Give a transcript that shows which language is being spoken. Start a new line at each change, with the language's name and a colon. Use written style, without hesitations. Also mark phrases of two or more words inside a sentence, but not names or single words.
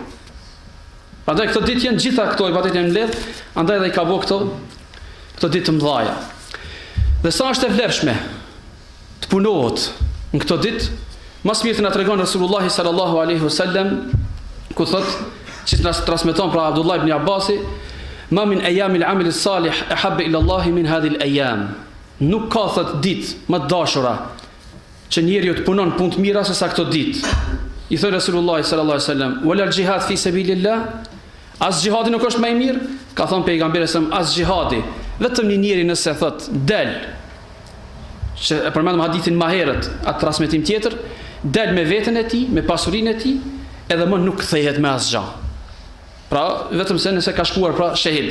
Albanian: Prandaj këto ditë janë gjitha këto ibadete në mbledh, andaj dhe i ka bëu këto ditë të mëdhaja. Dhe sa është e vlefshme të punohet në këto ditë, mas mirë na tregon Resulullah
Arabic: صلى الله عليه وسلم,
Albanian: ku thot, që na transmeton pra Abdullah ibn Abbasi,
Arabic: ما من أيام العمل الصالح أحب إلى الله من هذه الأيام.
Albanian: Nuk ka thot ditë më të dashura që njeriu të punon punë të mira se sa këto ditë. I thot Resulullah
Arabic: صلى الله عليه وسلم, ولا الجهاد في سبيل الله,
Albanian: as jihadi nuk është më i mirë? Ka thënë pejgamberi as jihadi, vetëm një njeri nëse thot del, që e përmendëm hadithin më herët, atë transmetim tjetër, del me veten e tij, me pasurinë e tij, edhe më nuk kthehet me asgjë. Pra, vetëm se nëse ka shkuar pra shahid.